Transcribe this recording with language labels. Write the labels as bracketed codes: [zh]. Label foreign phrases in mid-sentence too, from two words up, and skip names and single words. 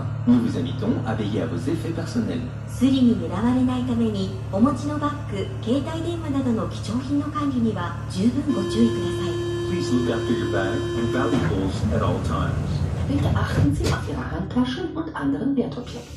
[fr] Nous vous invitons à veiller à vos effets personnels. [ja] スリに狙われないために、お持ちのバッグ、携帯電話などの貴重品の管理には十分ご注意ください。 [en] Please look after your bag and valuables at all times. [de] Bitte achten Sie auf Ihre Handtaschen und anderen Wertobjekte.